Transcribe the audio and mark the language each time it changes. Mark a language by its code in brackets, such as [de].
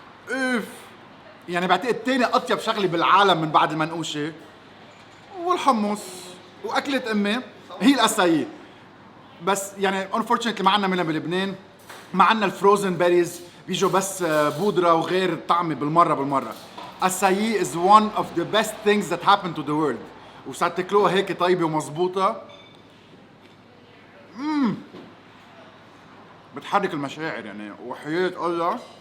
[ar] اوف، يعني بعتقد تاني أطيب شغلة بالعالم من بعد المنقوشة والحمص وأكلة أمي هي الأسايي. بس يعني [en] unfortunately [ar] ما عنا منها بلبنان، ما عنا الفروزن بيريز، بيجوا بس بودرة وغير الطعمة بالمرة. [en] Acai is one of the best things that happened to the world. [ar] وصارت تاكلوها هيك طيبة ومزبوطة. بتحرك المشاعر يعني، وحياة الله.